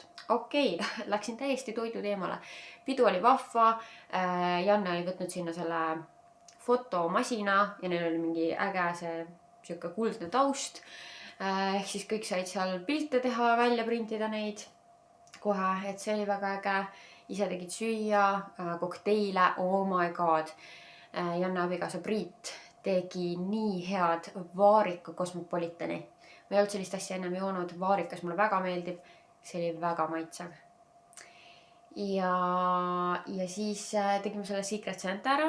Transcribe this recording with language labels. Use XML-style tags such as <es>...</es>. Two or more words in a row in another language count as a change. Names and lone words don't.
<et>Okei, läksin täiesti toidu teemale. Pidu oli vahva, Janne oli võtnud sinna selle fotomasina ja neil oli mingi äge see siuke kuldne taust. Ehk siis kõik said seal pilte teha, välja printida neid kohe, et see oli väga äge. Ise tegid süüa, kokteile,</et> <en>oh my god.</en> <et>Janne abikaasa Priit tegi nii head vaarika kosmopolitani. Ma ei olnud sellist asja ennem joonud, vaarikas mulle väga meeldib. See oli väga maitsev. Ja siis tegime selle</et> <en>Secret Santa</en> <et>ära.</et>